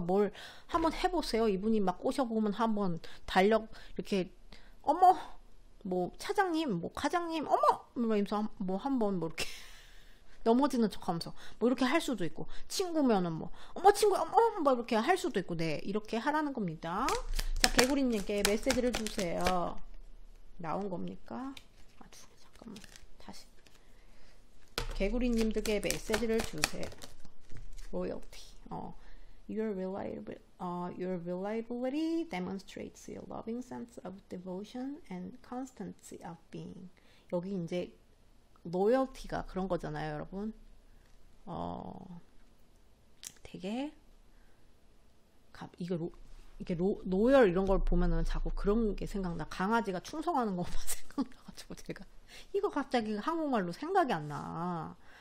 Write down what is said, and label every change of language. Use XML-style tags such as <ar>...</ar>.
<ko>뭘 한번 해보세요. 이분이 막 꼬셔보면 한번 달력 이렇게 어머 뭐 차장님 뭐 과장님 어머 이러면서 뭐 한번 뭐 이렇게 넘어지는 척하면서 뭐 이렇게 할 수도 있고 친구면은 뭐 어머 친구 어머 뭐 이렇게 할 수도 있고 네 이렇게 하라는 겁니다. 자 개구리님께 메시지를 주세요. 나온 겁니까? 잠깐만 다시 개구리님들께 메시지를 주세요.</ko> <en>Royalty. Your reliability demonstrates your loving sense of devotion and constancy of being.</en> <ko>여기 이제 로열티가 그런 거잖아요, 여러분. 되게 이게 로열 이런 걸 보면은 자꾸 그런 게 생각나. 강아지가 충성하는 것만 생각나가지고 제가 이거 갑자기 한국말로 생각이 안 나.</ko>